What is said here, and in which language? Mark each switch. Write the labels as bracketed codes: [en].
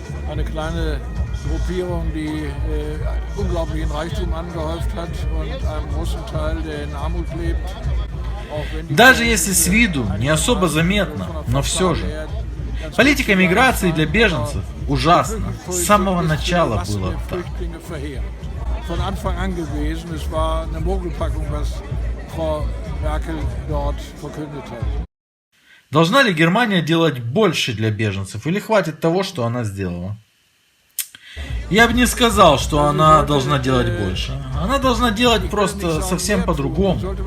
[de] Eine kleine Gruppierung, die unglaublichen Reichtum angehäuft hat und einem großen Teil, der in Armut lebt. [ru] Даже если с виду не особо заметно, но все же. Политика миграции для беженцев ужасна. С самого начала было так. [de] Von Anfang an gewesen, es war eine Mogelpackung, was Frau Merkel dort verkündet hat. [ru] Должна ли Германия делать больше для беженцев или хватит того, что она сделала? Я бы не сказал, что она должна делать больше. Она должна делать просто совсем по-другому.